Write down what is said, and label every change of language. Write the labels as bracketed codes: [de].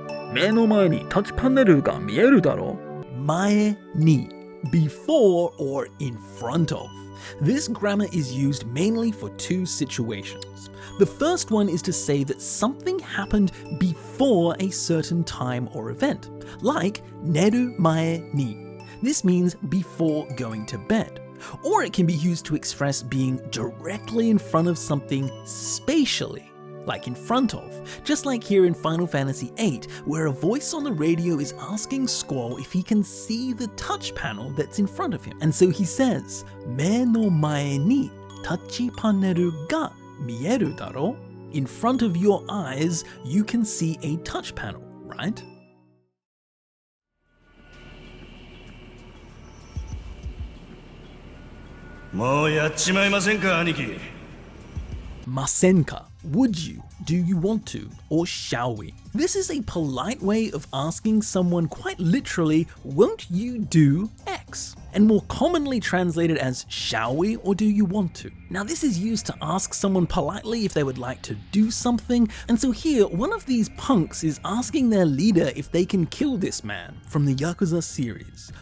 [ja] 目の前にタッチパネルが見えるだろ? [en] 前に, before or in front of. This grammar is used mainly for two situations. The first one is to say that something happened before a certain time or event, like [ja] neru mae ni. [en] This means before going to bed. Or it can be used to express being directly in front of something spatially, like in front of, just like here in Final Fantasy VIII, where a voice on the radio is asking Squall if he can see the touch panel that's in front of him. And so he says, [ja] 目の前にタッチパネルが見えるだろ? [en] In front of your eyes, you can see a touch panel, right? [ja] もうやっちまいませんか、兄貴。 [en] Masenka, would you, do you want to, or shall we? This is a polite way of asking someone quite literally, won't you do X? And more commonly translated as shall we or do you want to? Now this is used to ask someone politely if they would like to do something, and so here one of these punks is asking their leader if they can kill this man from the Yakuza series.